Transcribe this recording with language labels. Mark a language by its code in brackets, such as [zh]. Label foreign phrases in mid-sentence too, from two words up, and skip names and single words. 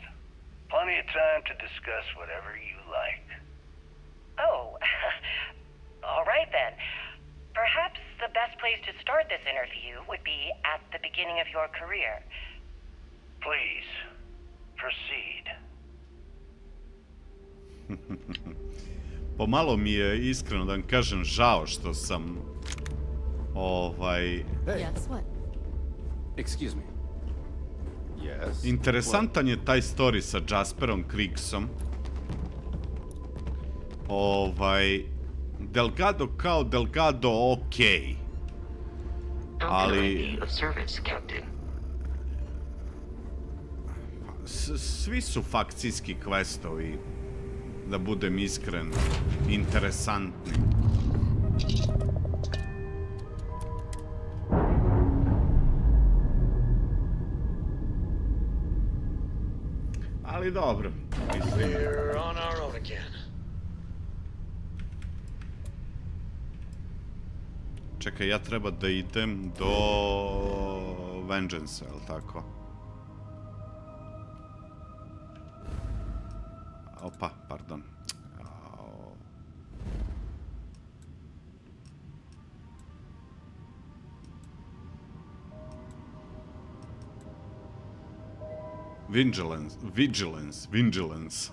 [en] Plenty of time to discuss whatever you like. Oh, all right then. Perhaps the best place to start this interview would be at the beginning of your career. Please, proceed. [sr] Pomalo mi je, iskreno da vam kažem, žao što sam [en] Yes, what? Excuse me. Yes. [sr] Interesantan je taj story sa Jasperom Crixom. Delgado kao Delgado, okej. Ali... Svi su fakcijski questovi, da budem iskren, interesantni. Ali dobro. [en] We're on our own again. [sr] Čekaj, ja treba da idem do Vengeance, jel' tako? Opa, pardon. Vigilance.